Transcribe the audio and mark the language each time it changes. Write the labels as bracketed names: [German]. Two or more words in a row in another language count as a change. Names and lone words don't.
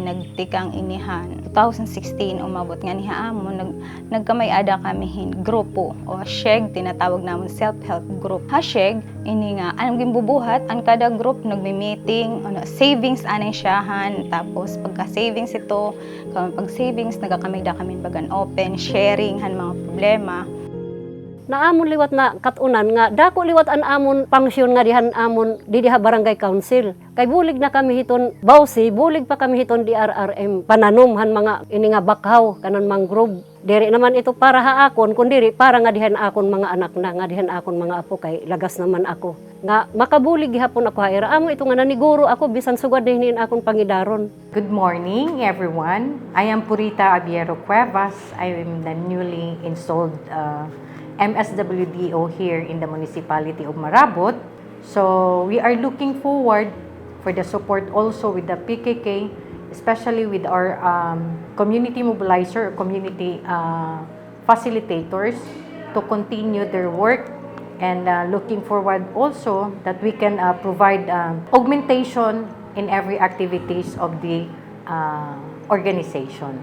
[Waray] nagtikang inihan 2016 umabot nga niha amon nagkamay ada kami hin grupo o SHEG tinatawag namon [English] self-help group. [Waray] Ha SHEG ini nga anong gimbubuhat ang kada group nagmi-meeting savings anay siyahan tapos pagka savings ito pag savings nagakamay da kami bagan [English] open sharing [Waray] han mga problema. Naamon liwat na katunan nga dako liwat an amon pangsyon nga dihan amon diha barangay council. Kay bulig na kami hiton bawsi, bulig pa kami hiton DRRM pananumhan mga ini nga bakhaw kanan mangrove. Diri naman ito para ha akon kun diri para nga dihan akon mga anak na nga dihan akon mga apo kay lagas naman ako. Nga makabulig gihapon ako haira amo ito nga naniguro ako bisan sugad dihin akon pangidaron. [English] Good morning everyone. I am Purita Abiero Cuevas. I am the newly installed MSWDO here in the municipality of Marabot. So we are looking forward for the support also with the PKK, especially with our community mobilizer or community facilitators to continue their work and looking forward also that we can provide augmentation in every activities of the organization.